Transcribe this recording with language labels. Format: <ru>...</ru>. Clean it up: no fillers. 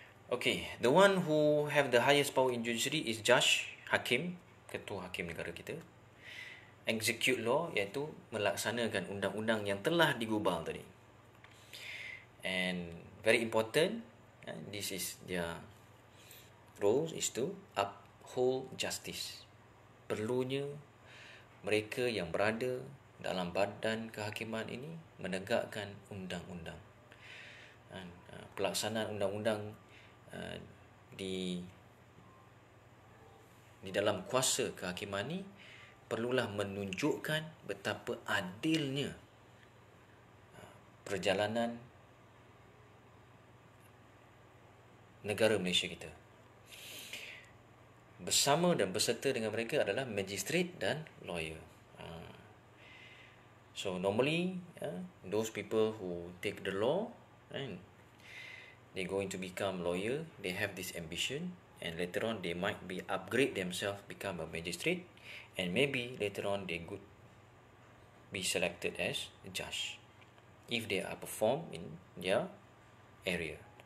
<en>Okay, the one who have the highest power in judiciary is judge,</en> <ms>hakim, ketua hakim negara kita.</ms> <en>Execute law,</en> <ms>iaitu melaksanakan undang-undang yang telah digubal tadi.</ms> <en>And very important, this is their role, is to uphold justice.</en> <ms>Perlunya mereka yang berada dalam badan kehakiman ini menegakkan undang-undang. Pelaksanaan undang-undang di dalam kuasa kehakiman ini perlulah menunjukkan betapa adilnya perjalanan negara Malaysia kita. Bersama dan berserta dengan mereka adalah magistrate dan lawyer.</ms> <en>So normally, those people who take the law, they're going to become lawyer. They have this ambition, and later on they might be upgrade themselves, become a magistrate, and maybe later on they could be selected as a judge if they are perform in their area.</en>